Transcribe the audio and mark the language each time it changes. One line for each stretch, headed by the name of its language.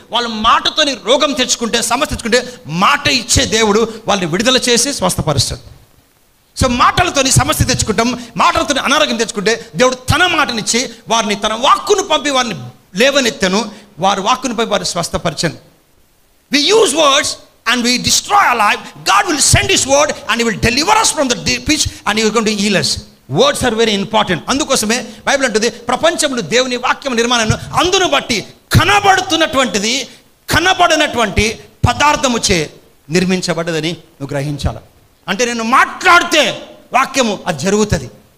Telugu: వాళ్ళు మాటతోని రోగం తెచ్చుకుంటే, సమస్య తెచ్చుకుంటే మాట ఇచ్చే దేవుడు వాళ్ళని విడుదల చేసి స్వస్థపరుస్తాడు. సో మాటలతోని సమస్య తెచ్చుకుంటాం, మాటలతోని అనారోగ్యం తెచ్చుకుంటే దేవుడు తన మాటనిచ్చి వారిని తన వాక్కును పంపి వారిని లేవనెత్తను, వారి వాక్కును పంపి వారిని స్వస్థపరచను.
English: We use words and we destroy our life. God will send His word and He will deliver us from the pitch and He is going to heal us. Words are very important.
Telugu: అందుకోసమే Bible అంటుంది ప్రపంచంలో దేవుని వాక్యం నిర్మాణాన్ని అందును బట్టి కనబడుతున్నటువంటిది కనబడినటువంటి పదార్థము చే నిర్మించబడ్డదని నువ్వు గ్రహించాలి. అంటే నేను మాట్లాడితే వాక్యము అది జరుగుతుంది.